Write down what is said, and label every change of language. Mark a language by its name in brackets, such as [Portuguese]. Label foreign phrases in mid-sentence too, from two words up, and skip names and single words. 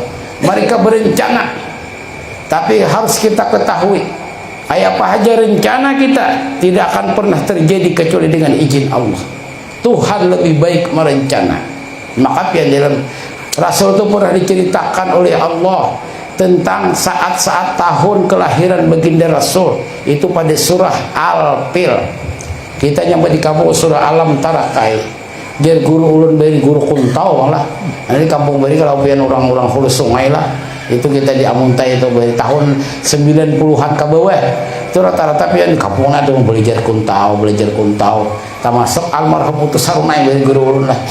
[Indonesian] Mereka berencana, tapi harus kita ketahui apa aja rencana kita tidak akan pernah terjadi kecuali dengan izin Allah. Tuhan lebih baik merencana. Maka dalam Rasul itu pernah diceritakan oleh Allah tentang saat-saat tahun kelahiran baginda Rasul itu pada surah Al-Fil. Kita nyampe di kampung surah Alam Tarakai. [Banjar] Dia guru ulun beri guru kuntau lah. Nanti kampung beri kalau pian orang-orang hulu sungai lah. [Indonesian] Itu kita di Amuntai itu dari tahun 90-an ke bawah. [Banjar] Itu rata-rata pian kampung ada belajar kuntau. Termasuk almarhum Utus Sarunai beri guru ulun lah.